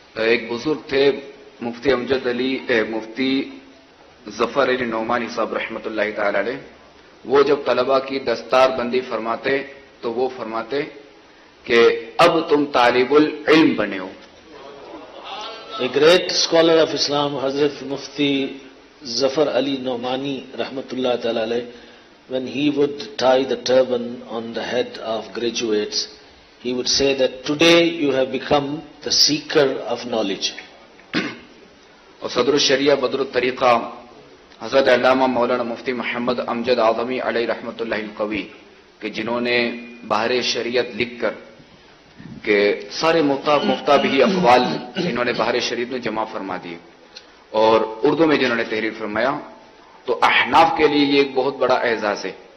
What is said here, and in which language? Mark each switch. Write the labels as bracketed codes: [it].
[ur] ایک بزرگ تھے مفتی امجد علی مفتی ظفر علی نعمانی صاحب رحمۃ اللہ تعالی علیہ. وہ جب طلبہ کی دستار بندی فرماتے تو وہ فرماتے کہ اب تم طالب العلم بنے ہو. [en] A great scholar of Islam, Hazrat Mufti Zafar Ali Nomani Rahmatullah Ta'ala alayh, when he would tie the turban on the head of graduates, he would say that today you have become the seeker of knowledge. [ur] اور صدر الشریعہ بدر الطریقہ حضرت علامہ مولانا مفتی محمد امجد اعظمی علیہ رحمۃ اللہ القوی کہ جنہوں نے بحر شریعت لکھ کر کہ سارے مفتابی اقوال انہوں نے بحر شریعت میں جمع فرما دیے اور اردو میں جنہوں نے تحریر فرمایا، تو احناف کے لیے یہ ایک بہت بڑا اعزاز ہے.